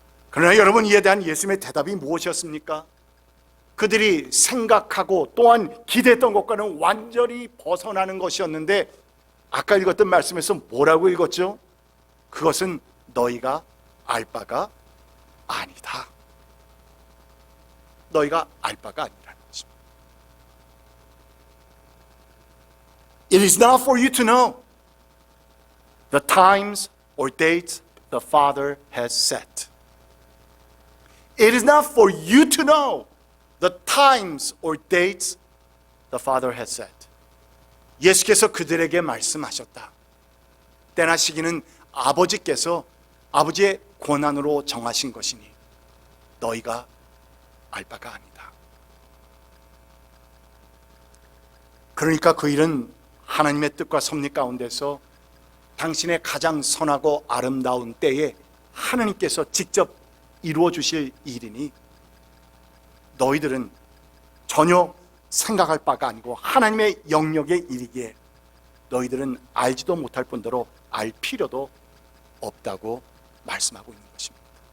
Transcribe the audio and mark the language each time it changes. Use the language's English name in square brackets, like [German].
[Korean] 그러나 여러분, 이에 대한 예수님의 대답이 무엇이었습니까? 그들이 생각하고 또한 기대했던 것과는 완전히 벗어나는 것이었는데, 아까 읽었던 말씀에서 뭐라고 읽었죠? 그것은 너희가 알 바가 아니다. 너희가 알 바가 아니라는 것입니다. [English] It is not for you to know the times or dates the Father has set. It is not for you to know the times or dates The Father has said. [Korean] 예수께서 그들에게 말씀하셨다. 때나 시기는 아버지께서 아버지의 권한으로 정하신 것이니 너희가 알 바가 아니다. 그러니까 그 일은 하나님의 뜻과 섭리 가운데서 당신의 가장 선하고 아름다운 때에 하나님께서 직접 이루어 주실 일이니 너희들은 전혀 생각할 바가 아니고 하나님의 영역의 일이기에 너희들은 알지도 못할 뿐더러 알 필요도 없다고 말씀하고 있는 것입니다.